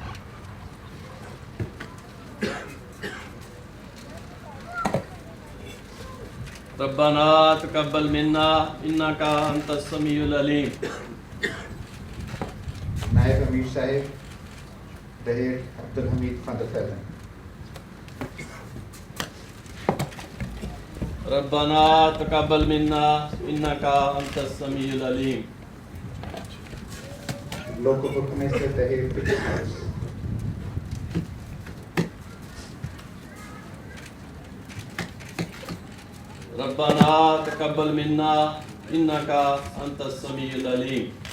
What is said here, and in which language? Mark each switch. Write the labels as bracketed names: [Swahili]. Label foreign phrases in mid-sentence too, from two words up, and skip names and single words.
[Arabic] ربنا تقبل منا إنك أنت السميع العليم. Naib Amir Sahib, Dahir Abdul Hamid van der Velden. ربنا تقبل منا إنك أنت السميع العليم. [English] Local Bookmaster [Arabic] Dahir Pigeon House. ربنا تقبل منا إنك أنت السميع العليم.